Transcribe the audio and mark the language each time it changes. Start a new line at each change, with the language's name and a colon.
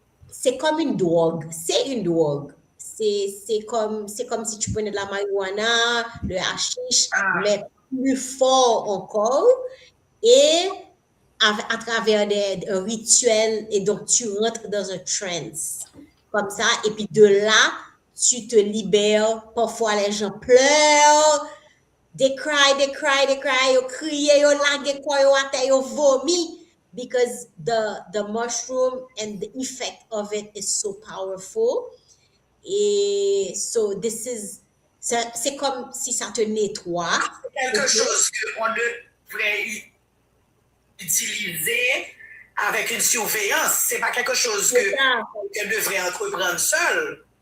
French: C'est comme une drogue. C'est une drogue. C'est comme si tu prenais de la marijuana, le hashish, mais plus fort encore. Et à travers des rituels, et donc tu rentres dans un trance. Comme ça, et puis de là, tu te libères. Parfois, les gens pleurent.
English: They cry,
French: ils crient, ils laguent quoi, ils vomissent.
English: Because the mushroom and the effect of it is so powerful.
French: Et
English: so this is,
French: c'est comme si ça te nettoie. Quelque chose qu'on devrait utiliser avec une surveillance. C'est pas quelque chose qu'elle devrait entreprendre seule.